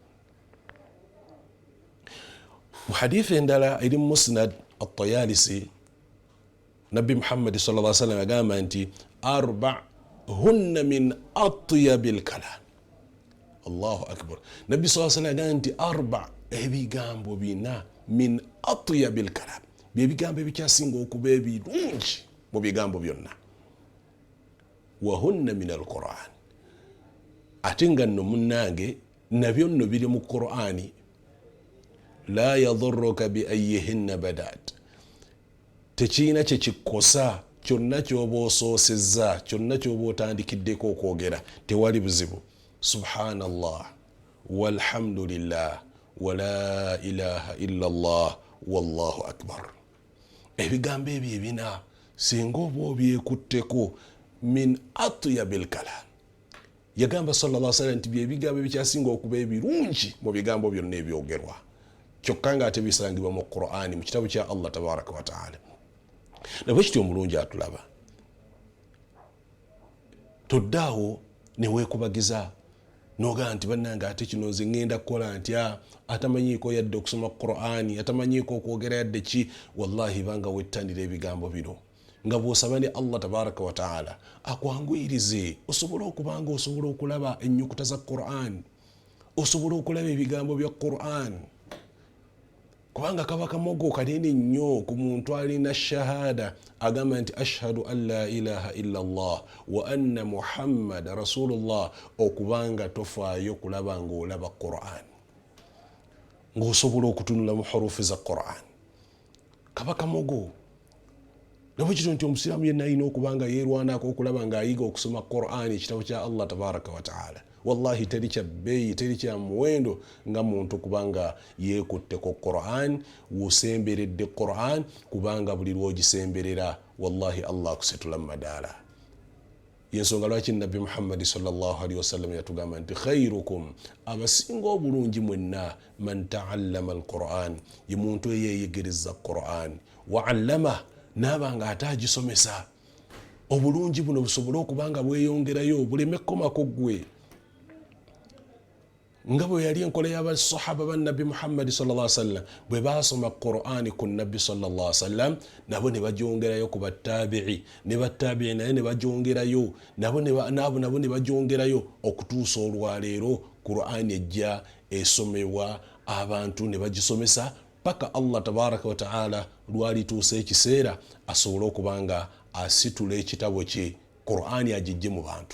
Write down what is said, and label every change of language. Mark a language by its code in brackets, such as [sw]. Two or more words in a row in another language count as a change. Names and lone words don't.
[lg] Mu hadithi endala eri mu Musnad at-Tayalisi, Nabbi Muhammad [ar] صلى الله عليه وسلم [lg] agamba nti [ar] أربع هن من أطيب الكلام. الله أكبر. [lg] Nabbi [ar] صلى الله عليه وسلم [lg] agamba nti arba', ebigambo bina, [ar] من أطيب الكلام, [lg] byebigambo ebikyasinga okuba ebirungi mu bigambo byonna. [ar] وهن من القرآن, [lg] ate nga nno munnange nabyo nno biri mu Qur'ani. [ar] لا يضرك بأيهن بدأت, [lg] tekiina kyekikosa, kyonna kyoba osoosezza, kyonna kyoba otandikiddeko okwogera tewali buzibu. [ar] سبحان الله والحمد لله ولا إله إلا الله والله أكبر. [lg] Ebigambo ebyo ebina singa oba obyekutteko [ar] من أطيب الكلام, [lg] yagamba [ar] صلى الله عليه وسلم [lg] nti byebigambo ebikyasinga okuba ebirungi mu bigambo byonna ebyogerwa kyokka nga ate bisangibwa mu Qur'ani mu kitabu kya [ar] الله تبارك وتعالى. [lg] Nabwe kityo omulungi atulaba toddaawo neweekubagiza noga nti bannange ate kino nze ngenda kukola ntya atamanyiiko yadde okusoma Qur'ani atamanyiiko okwogera yadde ki. Wallahi banga wettanira ebigambo bino nga bw'osaba ne [ar] الله تبارك وتعالى [lg] akwanguyirize osobole okubanga osobola okulaba ennyukuta za Qur'an, osobola okulaba ebigambo bya Qur'an, kubanga kaba kamogo kanene nnyo ku muntu alina shahada agamba nti [ar] أشهد أن لا إله إلا الله وأن محمدا رسول الله, [lg] okubanga tofaayo kulaba ng'olaba Qur'an ng'osobola okutunula mu hurufi za Qur'an, kaba kamogo. Nabwe kityo nti omusiraamu yenna alina okubanga yeerwanako okulaba ng'ayiga okusoma Qur'ani ekitabo kya [ar] الله تبارك وتعالى. [lg] Wallahi teri kya bbeeyi teri kya muwendo nga muntu kubanga yeekutteko Qur'an wosemberedde Qur'an, kubanga buli lwogisemberera wallahi Allah akusetula mu madaala. Yensonga lwaki Nabbi Muhammad [ar] صلى الله عليه وسلم [lg] yatugamba nti khairukum, abasinga obulungi mwenna, [ar] من تعلم القرآن, [lg] ye muntu eyeeyegereza Qur'an [ar] وعلم, [lg] nabanga ate agisomesa. Obulungi buno busobole okubanga bweyongerayo buleme kkomako ggwe. Nga bwe yali enkola y'abasahaba ba Nabbi Muhammad [ar] صلى الله عليه وسلم [lg] bwe basoma Qur'ani ku Nabbi [ar] صلى الله عليه وسلم, [lg] nabo ne bagyongerayo ku battabi'i, ne battabi'i naye ne bagyongerayo, nabo ne bagyongerayo okutuusa olwaleero Qur'ani ejja esomebwa abantu ne bagisomesa paka [ar] الله تبارك وتعالى [lg] lwalituusa ekiseera asobole okubanga asitula ekitabo kye Qur'ani agijje mu bantu.